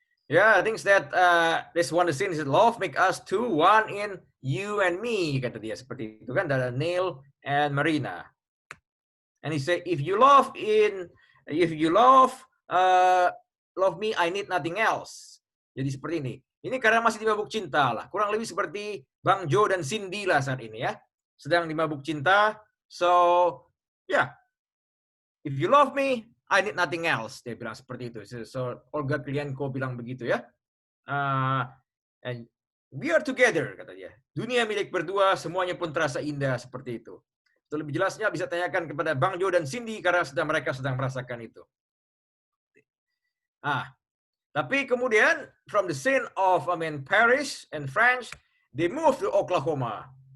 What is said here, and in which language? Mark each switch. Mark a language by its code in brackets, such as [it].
[en] Yeah, things that this one the scene is love make us two, one in you and me, [id] kata dia seperti itu kan, [en] dari Neil and Marina. And he said, if you love love me, I need nothing else. [id] Jadi seperti ini. Ini karena masih di mabuk cinta lah. Kurang lebih seperti Bang Joe dan Cindy lah saat ini ya. Sedang di mabuk cinta. [en] So, yeah. If you love me, I need nothing else. [id] Dia bilang seperti itu. So Olga Kurylenko bilang begitu ya. [en] And we are together, [id] kata dia. Dunia milik berdua, semuanya pun terasa indah seperti itu. Itu lebih jelasnya bisa tanyakan kepada Bang Joe dan Cindy karena mereka sedang merasakan itu. Tapi kemudian [en] from the scene of Paris and France, they moved to Oklahoma.